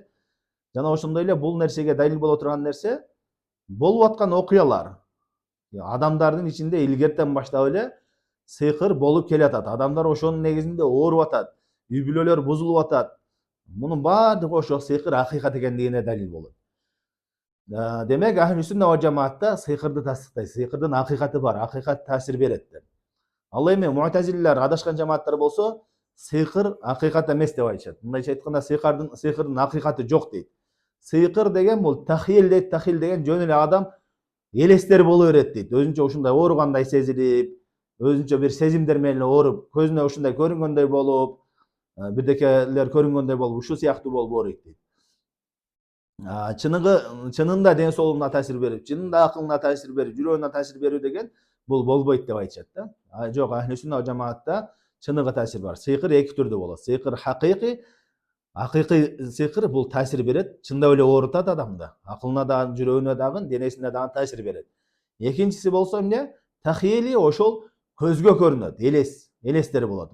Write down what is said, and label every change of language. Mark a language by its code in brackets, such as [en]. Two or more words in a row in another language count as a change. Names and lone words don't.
[ky] Жана ошондой эле бул нерсеге далил боло турган нерсе болуп аткан окуялар. Адамдардын ичинде илгертен баштап эле сыйкыр болуп келатат. Адамдар ошонун негизинде ооруп атат, үй бүлөлөр бузулуп атат. Мунун баардыгы ошо сыйкыр акыйкат экендигине далил болот. Демек [ar] أهل السنة والجماعة [ky] сыйкырды тастыктайт. Сыйкырдын акыйкаты бар, акыйкат таасир берет деп. Ал эми муътазилилер, адашкан жамааттар болсо, сыйкыр акыйкат эмес деп айтышат. Мындайча айтканда, сыйкырдын акыйкаты жок дейт. Сыйкыр деген бул тахил дейт. Тахил деген жөн эле адам элестер боло берет дейт. Өзүнчө ушундай ооругандай сезилип, өзүнчө бир сезимдер менен ооруп, көзүнө ушундай көрүнгөндөй болуп, бирдекелер көрүнгөндөй болуп, ушул сыяктуу болуп ооруйт дейт. Чынында ден соолугуна таасир берип, чынында акылына таасир берип, жүрөгүнө таасир берүү деген бул болбойт деп айтышат да. Жок, [ar] أهل السنة والجماعة [ky] чыныгы таасир бар. Сыйкыр эки түрдүү болот. Сыйкыр хакыйкый, акыйкый сыйкыр бул таасир берет, чындап эле оорутат адамды. Акылына дагы, жүрөгүнө дагы, денесине дагы таасир берет. Экинчиси болсо эмне? Тахили, ошол көзгө көрүнөт, элестер болот.